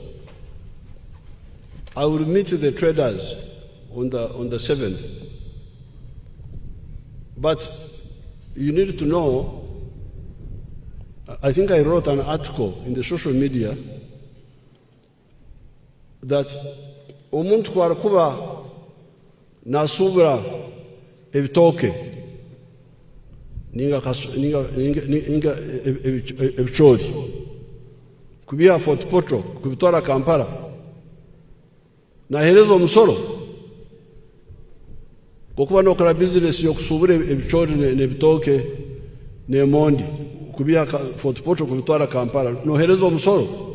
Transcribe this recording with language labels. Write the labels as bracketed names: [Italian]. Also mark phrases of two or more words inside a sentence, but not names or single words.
[English] I will meet the traders on the 7th. But you need to know, I think I wrote an article in the social media [Tooro] that omuntu kwarakuba nasubra ebitoke ninga ebichori kubiha Fort Portal kubitwara Kampala nahereza omusoro kukuba nokora business yokusubura ebichori nebitoke nemondi kubiha Fort Portal kubitwara Kampala nohereza omusoro.